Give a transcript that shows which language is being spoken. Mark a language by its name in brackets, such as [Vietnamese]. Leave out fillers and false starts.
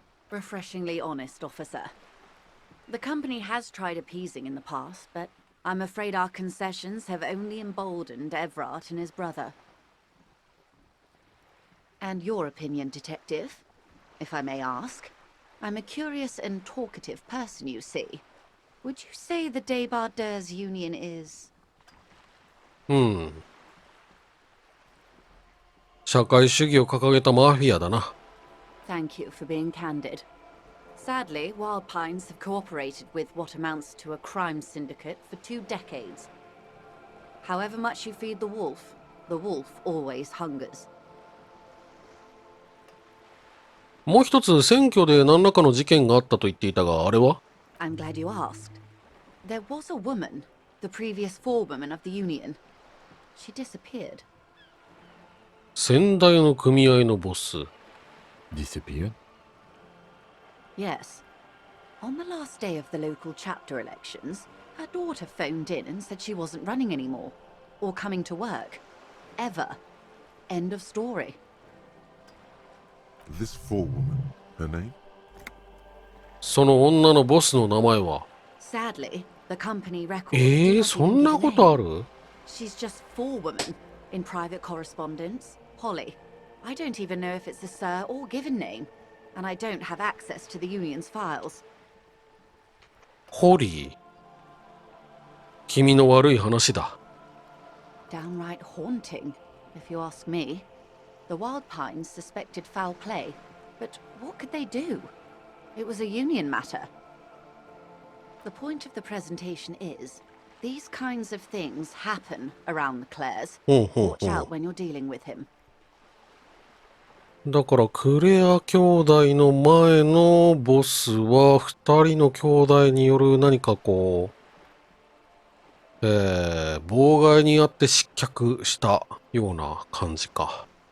[English] Refreshingly honest, officer. The company has tried appeasing in the past, but I'm afraid our concessions have only emboldened Everard and his brother. And your opinion, detective, if I may ask? I'm a curious and talkative person, you see. Would you say the Debarders Union is... [Japanese] 社会主義を掲げたマフィアだな。 [English] Thank you for being candid. Sadly, Wild Pines have cooperated with what amounts to a crime syndicate for 2 decades. However much you feed the wolf always hungers. [Japanese] もう一つ選挙で何らかの事件があったと言っていたが、あれは？ [English] I'm glad you asked. There was a woman, the previous forewoman of the union. She disappeared. [Japanese] 先代の組合のボス。 [English] Disappeared? Yes. On the last day of the local chapter elections, her daughter phoned in and said she wasn't running anymore, or coming to work. Ever. End of story. This forewoman, her name? [Japanese] その女のボスの名前は？ [English] Sadly, the company records do not [Japanese] そ [English] even [Japanese] んな [English] give a [Japanese] ことあ [English] name. [Japanese] る？ [English] She's just forewoman in private correspondence. Holly. I don't even know if it's a sir or given name, and I don't have access to the union's files. [Japanese] ホリー。君の悪い話だ。 [English] Downright haunting, if you ask me. The Wild Pines suspected foul play, but what could they do? It was a union matter. The point of the presentation is, these kinds of things happen around the Clares. Watch out when you're dealing with him. [Japanese] だからクレア兄弟の前のボスは二人の兄弟による何かこう、妨害にあって失脚したような感じか。